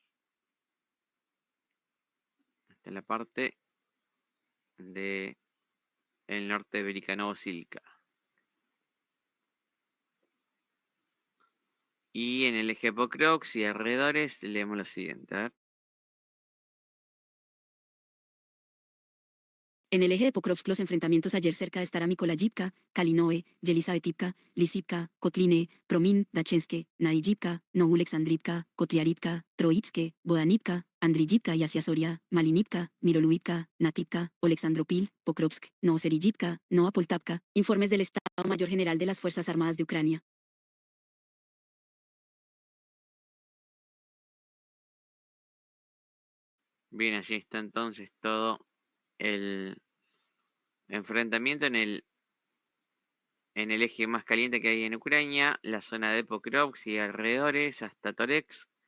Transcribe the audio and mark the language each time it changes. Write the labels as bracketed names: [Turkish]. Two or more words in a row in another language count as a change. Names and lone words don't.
[Spanish] Esta es la parte de el norte de Velikanovo-Silka. Y en el eje Pokrovsk y alrededores leemos lo siguiente. A ver. En el eje de Pokrovsk los enfrentamientos ayer cerca de Staramikolayivka, Kalinove, Yelisavetivka, Lisivka, Kotline, Promin, Dachenske, Naiyivka, Novuleksandrivka, Kotriarivka, Troitske, Bodanivka, Andriyivka y hacia Soria, Malinivka, Miroluivka, Nativka, Oleksandropil, Pokrovsk, Novoseriyivka, Novopoltavka. Informes del Estado Mayor General de las Fuerzas Armadas de Ucrania. Bien, allí está entonces todo el enfrentamiento en el eje más caliente que hay en Ucrania, la zona de Pokrovsk y alrededores hasta Toretsk.